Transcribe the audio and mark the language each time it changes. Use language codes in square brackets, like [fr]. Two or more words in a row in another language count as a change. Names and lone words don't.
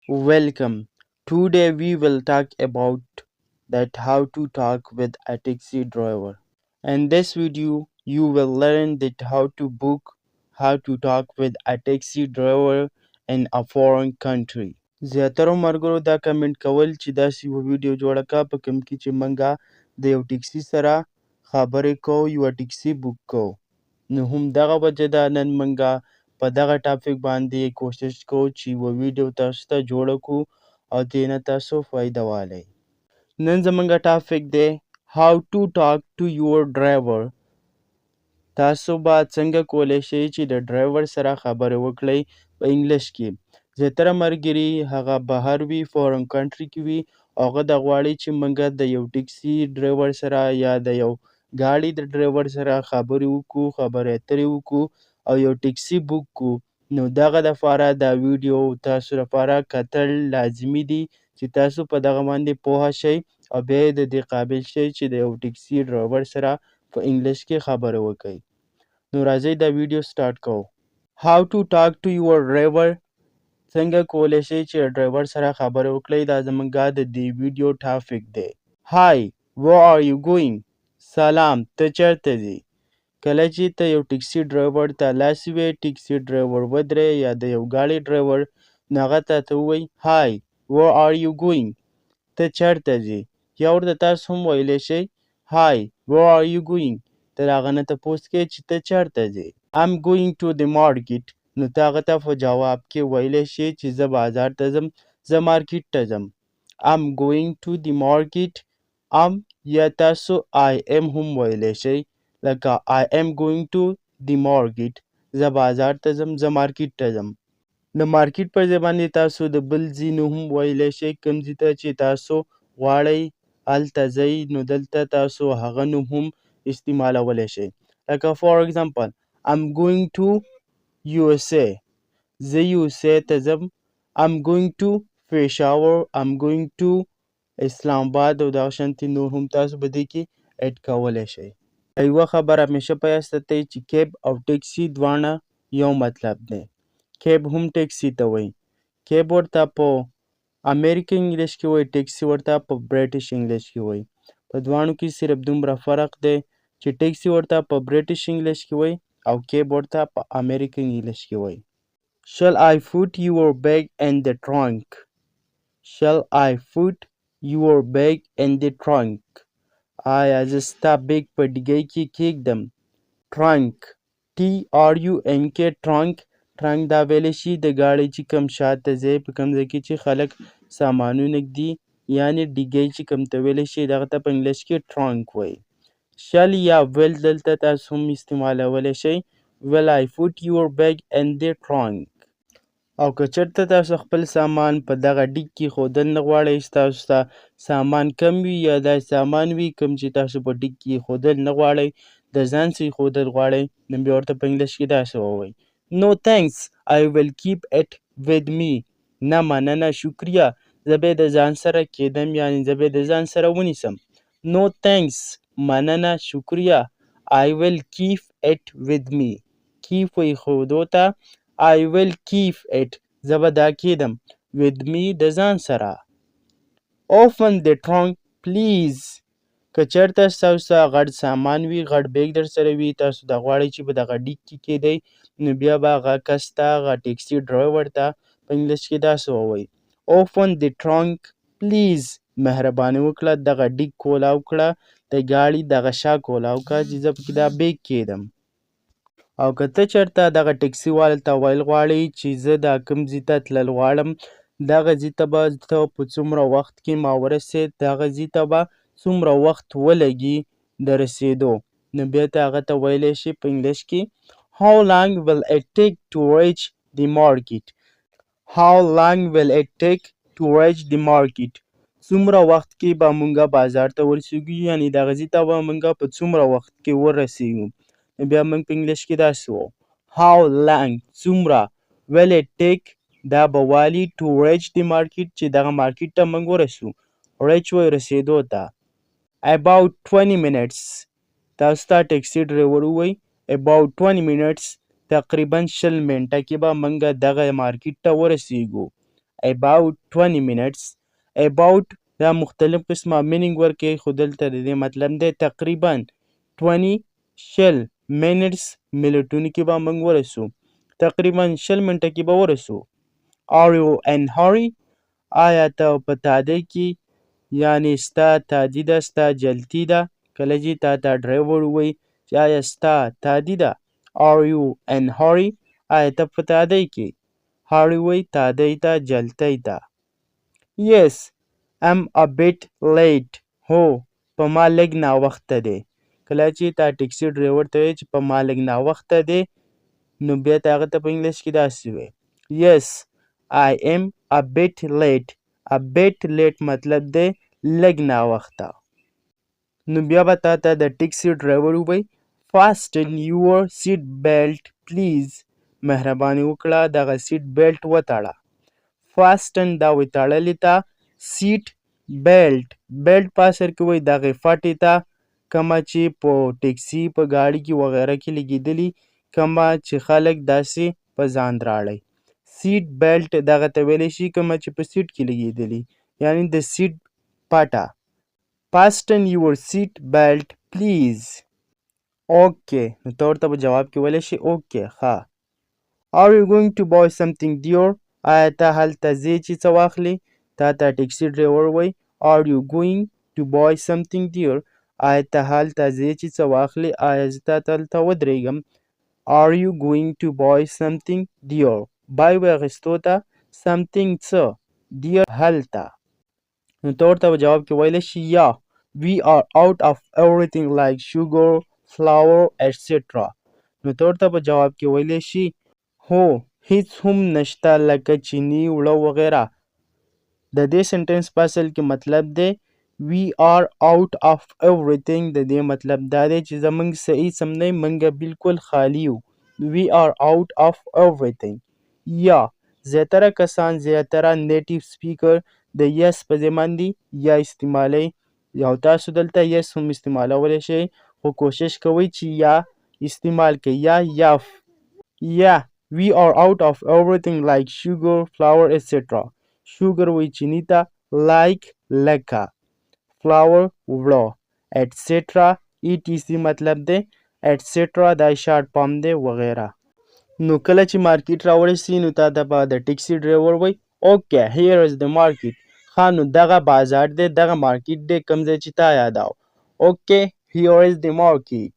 [en] Welcome. Today we will talk about that how to talk with a taxi driver. In this video you will learn that how to book, how to talk with a taxi driver in a foreign country. [ps] زیاترو ملګرو دا کمنټ کول چې داسې یوه ویډیو جوړه کا په کوم کې چې منګه د یو ټیکسي سره خبرې کوو یوه ټیکسي بوک کوو. نو همدغه وجه ده نن منګه په دغه ټاپک باندې کوشش کوو چې یوه ویډیو تاسو ته جوړه کړو او ترې نه تاسو فایده والی. نن زمونږ ټاپک دی [en] how to talk to your driver. [ps] تاسو به څنګه کولی شئ چې د ډرایور سره خبرې وکړئ په انګلیش کې. زیاتره ملګري هغه بهر وي، فورن کنټري کې وي او هغه دا غواړي چې موږ د یو ټیکسي ډرایور سره یا د یو ګاډي د ډرایور سره خبرې وکړو، خبرې اترې وکړو او یو ټیکسي بوک کړو. نو دغه دپاره دا ویډیو تاسو لپاره کتل لازمي دي چې تاسو په دغه باندې پوهه شئ او بیا یې د دې قابل شئ چې د یو ټیکسي ډرایور سره په انګلیش کې خبرې وکړئ. نو راځئ دا ویډیو سټارټ کوو. [en] how to talk to your driver. [ps] څنګه کولی شئ چې ډرایور سره خبرې وکړئ، دا زموږ د دې ویډیو ټاپک دی. [en] Hi, where are you going? [ps] سلام، ته چېرته ځې؟ کله چې ته یو ټیکسي ډرایور ته لاس ووایې، ټیکسي ډرایور ودرې یا د یو ګاډي ډرایور، نو هغه ته ووایي [en] Hi, where are you going? [ps] ته چېرته ځې؟ یا ورته تاسو هم ویلی شئ [en] Hi, where are you going? [ps] ته د هغه نه تپوس کوې چې ته چېرته ځې. [en] I'm going to the market. [ps] نو ته هغه ته په جواب کې ویلی شې چې زه بازار ته ځم، زه مارکیټ ته ځم. [en] I'm going to the market. [ps] یا تاسو [en] I am [ps] هم ویلی شئ، لکه [en] I am going to the market. [ps] زه بازار ته ځم، زه مارکیټ ته ځم. د مارکیټ پر ځای باندې تاسو د بل ځای نوم هم ویلی شئ، کوم ځای ته چې تاسو غواړئ هلته ځئ، نو دلته تاسو هغه نوم هم استعمالولی شئ. [en] لکه for example I'm going to USA. [ps] زه USA ته ځم. [en] I'm going to Peshawar. I'm going to [ps] اسلام آباد او دغه شانتې نور هم تاسو په دې کې اډ کولی شئ. یوه خبر همیشه په یاد ساتئ چې کیب او ټیکسي دواړه یو مطلب دی. کیب هم ټیکسي ته وایي. کیب ورته په امریکن انګلیش کې وایي، ټیکسي ورته په برټش انګلیش کې وایي. په دواړو کې صرف دومره فرق دی چې ټیکسي ورته په برټش انګلیش کې وایي او کیب ورته په امریکن انګلیش کې وایي. [en] Shall I put your bag in the trunk? Shall I put your bag in the trunk? [ps] آیا زه ستا بیگ په ډیګۍ کې کیږدم؟ [en] trunk TRUNK trunk. [ps] trunk دا ویلی شي د ګاډۍ چې کوم شاته ځای په کوم ځای کې چې خلک سامانونه ږدي، یعنې ډیګۍ چې کوم ته ویلی شي دغه ته په انګلیش کې trunk وایي. shall یا will دلته تاسو هم استعمالولی شئ. [en] will I put your bag in the trunk؟ [ps] او که چېرته تاسو خپل سامان په دغه ډیګ کې ښودل نه غواړئ، ستاسو ته سامان کم وي یا داسې سامان وي کوم چې تاسو په ډیګ کې ښودل نه غواړئ، د ځان سره یې ښودل غواړئ، نو بیا ورته په انګلیش کې داسې ووایئ [en] No thanks, I will keep it with me. [ps] نه مننه، شکریه، زه به یې د ځان سره کیدم، یعنې زه به یې د ځان سره ونیسم. [en] No thanks، [ps] مننه، شکریه. [en] I will keep it with me. [ps] keep وایي ښودو ته. [en] I will keep it، [ps] زه به دا کیدم، [en] with me [ps] د ځان سره. [en] Open the trunk please. [ps] که چېرته ستاسو سره غټ سامان وي، غټ بیګ در سره وي، تاسو دا غواړئ چې په دغه ډیګ کې کیدئ، نو بیا به هغه کس ته، هغه ټیکسي ډرایور ته په انګلیش کې داسې ووایئ [en] Open the trunk please. [ps] مهرباني وکړه دغه ډیګ کولاو کړه، د ګاډي دغه شا کولاو کړه چې زه پکې دا بیګ کیدم. او که ته چېرته دغه ټیکسي والو ته ویل غواړې چې زه دا کوم ځای ته تلل غواړم، دغه ځای ته به ته په څومره وخت کې ما ورسېد، دغه ځای ته به څومره وخت ولګي د رسېدو، نو بیا ته هغه ته ویلی شي په انګلیش کې [en] How long will it take to reach the market? How long will it take to reach the market? [ps] څومره وخت کې به مونږه بازار ته ورسېږو، یعنې دغه ځای ته به مونږه په څومره وخت کې ورسېږو، بیا موږ په انګلیش کې داسې وو [en] How long [ps] څومره [en] will it take [ps] دا به والي [en] to reach the market [ps] چې دغه مارکیټ ته موږ ورسو. reach وایي رسېدو ته. [en] About 20 minutes. [ps] تاسو ته ټیکسي ډرایور ووایي [en] About 20 minutes. [ps] تقریبا 20 منټه کې به موږ دغه مارکیټ ته ورسېږو. [en] about 20 minutes. [ps] about دا مختلف قسمه میننګ ورکوي خو دلته د دې مطلب دی تقریبا 20 شل minutes منټونو کې به موږ ورسو تقریبا 20 منټه کې به ورسو. [en] are you in hurry [ps] آیا ته په تادۍ کې یعنی ستا تادي ده ستا جلدي ده کله چې تا ته ډرایور ووایي چې آیا ستا تادي ده [en] are you in hurry [ps] آیا ته په تادۍ کې hurry وایي تادۍ ته جلدۍ ته. [en] yes I'm a bit late [ps] هو په ما لږ ناوخته دی کله چې تا ټیکسي ډرایور ته وایي چې په ما لږ ناوخته دی نو بیا ته هغه ته په انګلیش کې داسې وایي [en] yes I am a bit late a bit late [ps] مطلب دی لږ ناوخته. نو بیا به تا ته د ټیکسي ډرایور ووایي [en] fasten your seat belt please [ps] مهرباني وکړه دغه سیټ بیلټ وتړه. fasten دا وایي تړلې ته سیټ بیلټ بیلټ په اصل کې وایي دغې فټې ته کومه چې په ټیکسي په ګاډي کې وغیره کې لګېدلي کومه چې خلک داسې په ځان راړی. سیټ بیلټ دغه ته ویلی شي کومه چې په سیټ کې لګېدلي یعنی د سیټ پټه. fasten your seat belt please. اوکې نو ته ورته په جواب کې ویلی شي اوکې ښه. [en] are you going to buy something dear [ps] آیا ته هلته ځې چې څه واخلې تا ته ټیکسي ډرایور وایي [en] are you going to buy something dear [ps] آیا ته هلته ځې چې څه واخلې آیا زه تا ته هلته ودرېږم [en] are you going to buy something dear [ps] buy وایي اخیستو ته something څه dear هلته نو ته ورته په جواب کې ویلی شي یا [en] we are out of everything like sugar flour etc [ps] نو ته ورته په جواب کې ویلی شي هو هیڅ هم نشته لکه چینی وړه وغیره. د دې سنټنس په اصل کې مطلب دی [en] we are out of everything [ps] د دې مطلب دا دی چې زموږ څه هیڅ هم نه موږ بالکل خالی یو [en] we are out of everything. [ps] یا زیاتره کسان زیاتره نیټیو سپیکر د یس په ځای باندې یا استعمالوي او تاسو دلته یس هم استعمالولی شئ خو کوشش کوئ چې یا استعمال کړئ یا [en] we are out of everything like sugar flour etc [ps] sugar وی چینی ته like لکه flour وړه [en] etc etc [ps] مطلب دی etc دا شارټ فارم دی وغیره. نو کله چې مارکیټ راورسي نو تا ته به د ټیکسي ډرایور وایي اوکې [en] here is the market [ps] ښه نو دغه بازار دی دغه مارکیټ دی کوم ځای چې تا یاداو اوکې [en] here is the market.